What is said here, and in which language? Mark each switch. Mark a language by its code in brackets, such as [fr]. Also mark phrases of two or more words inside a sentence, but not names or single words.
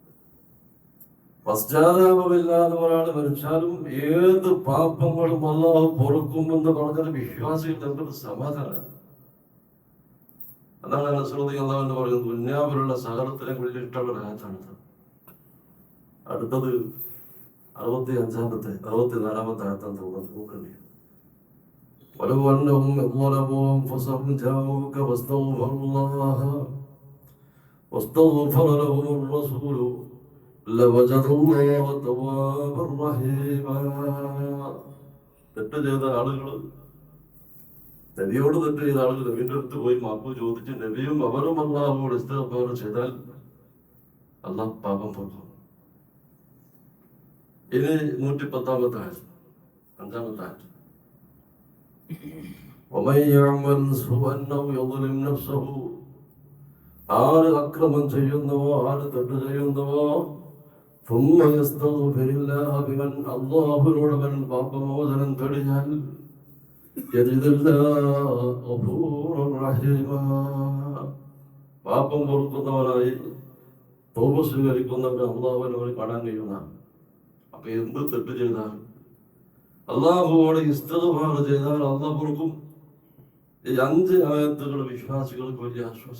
[ml] പശ്ചാത്താപമില്ലാതെ ഒരാൾ മരിച്ചാലും ഏത് പാപങ്ങളും അല്ലാഹു പൊറുക്കുമെന്ന് പറഞ്ഞാൽ വിശ്വാസികളുടെ എന്തൊരു സമാധാനം. അതാണ് അല്ലാഹു പറയുന്നത്. ദുനിയാവിലുള്ള സകലത്തിനെ കുറിച്ച് ഇഷ്ടമുള്ള രാജാണ്. അടുത്തത് 64 ആയത്താണ് തോന്നുന്നത്. നോക്കണ്ടേ? [ar] ولو أنهم ظلموا أنفسهم جاءوك واستغفر لهم الرسول لوجدوا الله توابا رحيما. [ml] തെറ്റ് ചെയ്ത ആളുകൾ, നബിയോട് തെറ്റ് ചെയ്ത ആളുകൾ നബിന്റെ അടുത്ത് പോയി മാപ്പ് ചോദിച്ച് നബിയും അവരും അല്ലാഹുവോട് ഇസ്തിഗ്ഫാർ ചെയ്താൽ അല്ലാഹു പാപം പൊറുക്കും. ഇനി 110 ആയത്ത്, 5 ആയത്ത്. [ar] ومن يعمل سوءا أو يظلم نفسه. [ml] ആര് അക്രമം ചെയ്യുന്നുവോ, ആര് തെറ്റ് ചെയ്യുന്നുവോ, [ar] ثم يستغفر الله بمن [ml] അല്ലാഹുവിനോട് അവൻ പാപമോചനം തേടിയാൽ [ar] يجد الله غفورا رحيما. [ml] പാപം പൊറുക്കുന്നവനായി തൗബ സ്വീകരിക്കുന്നവരെ അല്ലാഹുവിനെ കാണാൻ കഴിയുന്നതാണ്. അപ്പൊ എന്ത് തെറ്റ് ചെയ്താൽ അല്ലാഹുവോട് ഇസ്തിഗ്ഫാർ ചെയ്താൽ അല്ലാഹു പൊറുക്കും. ഈ 5 ആയത്തുകൾ വിശ്വാസികൾക്ക് വലിയ ആശ്വാസം.